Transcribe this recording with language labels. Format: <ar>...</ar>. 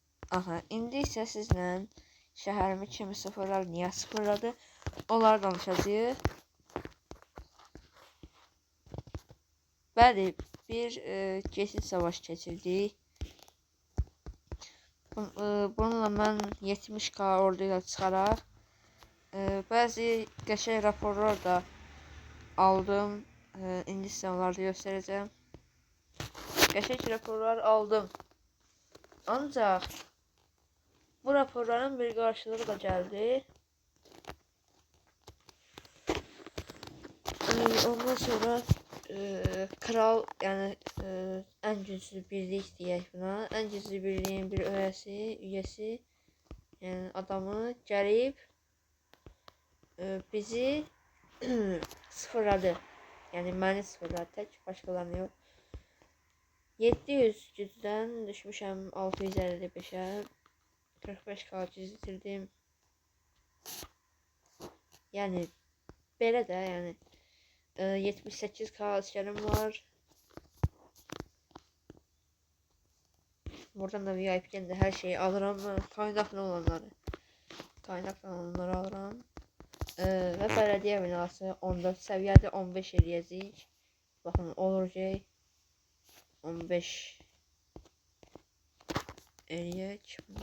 <az>Aha, indi isə sizlə şəhərimi kimi sıfırlar, niyə sıfırladı? Onları danışacağıq. Bəli, bir geçit savaşı keçirdik. Bununla mən 70k orduyla çıxaraq bəzi qəşəng raporlar da aldım. İndi sizə onları göstərəcəm. Qəşəng raporlar aldım. Ancaq bu raporların bir qarşılığı da gəldi.</az> <tr>Ondan sonra kral, yani en güçlü birlik diyek buna. En güçlü birliğin bir üyesi yani adamı</tr> <az>gəlib bizi sıfırladı. Yani məni sıfırladı, tək başqalarını yox. 700 gücdən düşmüşəm 655'ə. 45k itirdim. Yani belə də, yəni 78k askerim var.</az> <tr>Buradan da VIP'den de her şeyi alırım. Kaynaklı olanları alırım. Ve belediye binası 14 seviyede 15 eləyəcəyik.</tr> <az>Bakın olur ki 15 eləyək.</az>